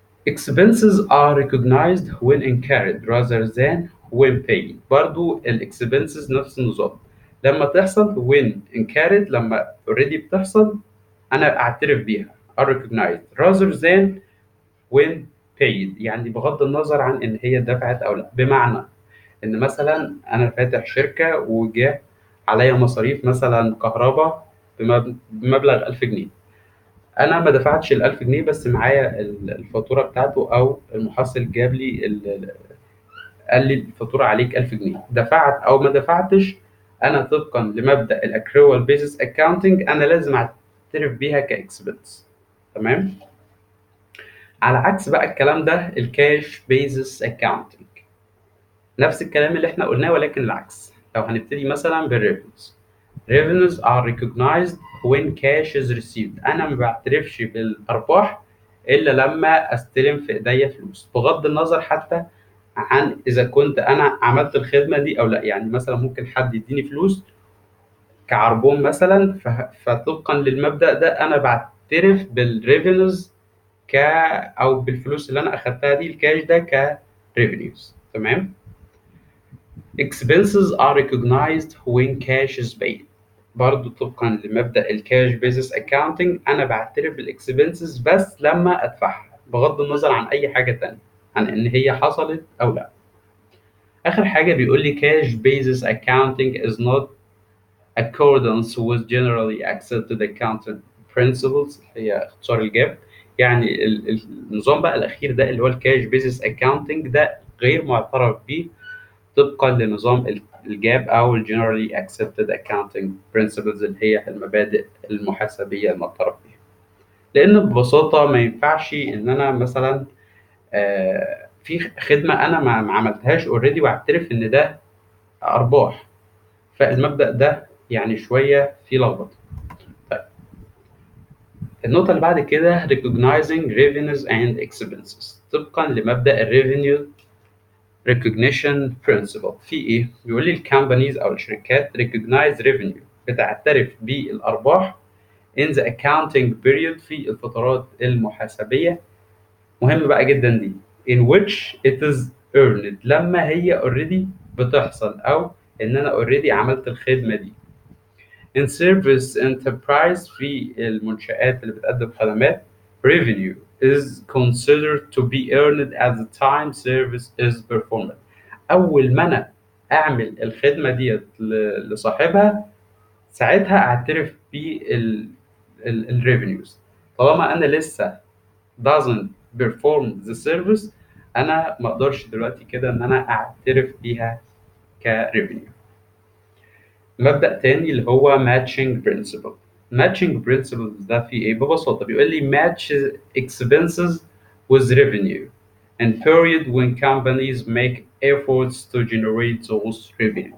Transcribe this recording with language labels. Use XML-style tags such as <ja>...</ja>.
<en>expenses are recognized when incurred rather than when paid.</en> <ar>برضو الاكسبنسز نفس النظام، لما تحصل</ar> <en>when incurred،</en> <ar>لما already بتحصل انا اعترف بيها</ar> <en>are recognized rather than when paid،</en> <ar>يعني بغض النظر عن ان هي دفعت او لا. بمعنى ان مثلا انا فاتح شركه وجاء عليا مصاريف مثلا كهرباء بمبلغ 1000 جنيه، انا ما دفعتش ال 1000 جنيه بس معايا الفاتوره بتاعته، او المحصل جاب لي قال لي الفاتوره عليك 1000 جنيه، دفعت او ما دفعتش، انا طبقا لمبدا الاكريوال بيزنس اكاونتنج انا لازم اعترف بيها كاكسبنس. تمام؟ على عكس بقى الكلام ده الكاش بيزس اكاونتنج، نفس الكلام اللي احنا قلناه ولكن العكس. لو هنبتدي مثلا بالريفنز،</ar> <en>revenues are recognized when cash is received.</en> <ar>انا ما بعترفش بالارباح الا لما استلم في ايديا فلوس، بغض النظر حتى عن اذا كنت انا عملت الخدمه دي او لا. يعني مثلا ممكن حد يديني فلوس كعربون مثلا، فطبقا للمبدأ ده انا بعترف بالريفينوز او بالفلوس اللي انا اخدتها دي، الكاش ده كريفينيوز. تمام؟</ar> <en>expenses are recognized when cash is paid.</en> <ar>برضو طبقا لمبدأ الكاش بيزنس اكاونتنج انا بعترف بالاكسبنسز بس لما ادفعها، بغض النظر عن اي حاجه تانية، عن ان هي حصلت او لا. اخر حاجه بيقول لي</ar> <en>cash basis accounting is not accordance with generally accepted accounting principles،</en> <ar>هي اختصار الجاب. يعني النظام بقى الاخير ده اللي هو الكاش بيزنس اكاونتنج ده غير معترف به طبقا لنظام الجاب او الجنرالي</ar> <en>accepted accounting principles،</en> <ar>اللي هي المبادئ المحاسبيه المعترف بها. لان ببساطه ما ينفعش ان انا مثلا في خدمه انا ما عملتهاش اوريدي واعترف ان ده ارباح، فالمبدأ ده يعني شوية فيه لخبطة. طيب النقطة اللي بعد كده</ar> <en>recognizing revenues and expenses</en> <ar>طبقا لمبدأ الريفينيو</ar> <en>recognition principle.</en> <ar>في إيه؟ بيقول لي الكامبانيز أو الشركات</ar> <en>recognize revenue،</en> <ar>بتعترف بالأرباح</ar> <en>in the accounting period،</en> <ar>في الفترات المحاسبية. مهم بقى جدا دي</ar> <en>in which it is earned،</en> <ar>لما هي already بتحصل أو إن أنا already عملت الخدمة دي.</ar> <en>in service enterprise،</en> <ar>في المنشآت اللي بتقدم خدمات</ar> <en>revenue is considered to be earned at the time service is performed.</en> <ar>أول ما أنا أعمل الخدمة ديت لصاحبها ساعتها أعترف بالrevenues. طالما أنا لسه</ar> <en>doesn't perform the service</en> <ar>أنا ما أقدرش دلوقتي كده إن أنا أعترف بيها كrevenue. مبدأ تاني اللي هو</ar> <en>matching principle. matching principles</en> <ar>ده في ايه؟ ببساطة بيقول لي</ar> <en>match expenses with revenue and period when companies make efforts to generate those revenue.</en>